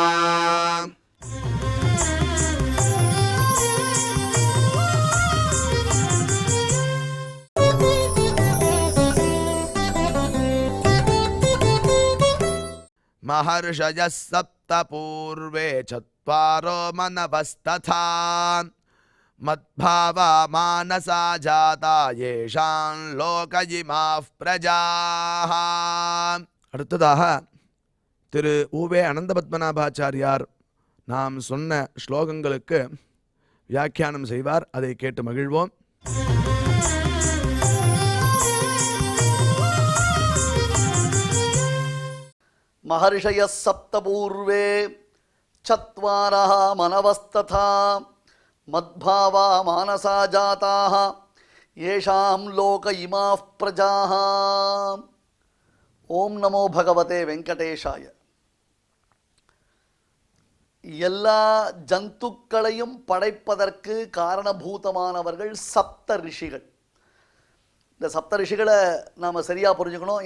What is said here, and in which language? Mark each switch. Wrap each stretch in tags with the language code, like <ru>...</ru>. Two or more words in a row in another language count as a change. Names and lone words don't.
<sa>महर्षयः सप्त पूर्वे चत्वारो मनवस्तथा मद्भावा मानसा जाता येषां लोकयिमाः प्रजाः।</sa> <ta>அடுத்ததாக திரு உவே அனந்தபத்மநாபாச்சாரியார் நாம் சொன்ன ஸ்லோகங்களுக்கு வியாக்கியானம் செய்வார். அதை கேட்டு மகிழ்வோம்.</ta> <sa>महर्षयः सप्तपूर्वे चत्वारः मनवस्तथा मद्भावा मानसा जाताः येषां लोक इमाः प्रजाः. ॐ नमो भगवते वेङ्कटेशाय.</sa> <ta>எல்லா ஜந்துக்களையும் படைப்பதற்கு காரணபூதமானவர்கள் சப்த ரிஷிகள். இந்த சப்த ரிஷிகளை நாம் சரியாக புரிஞ்சுக்கணும்.</ta>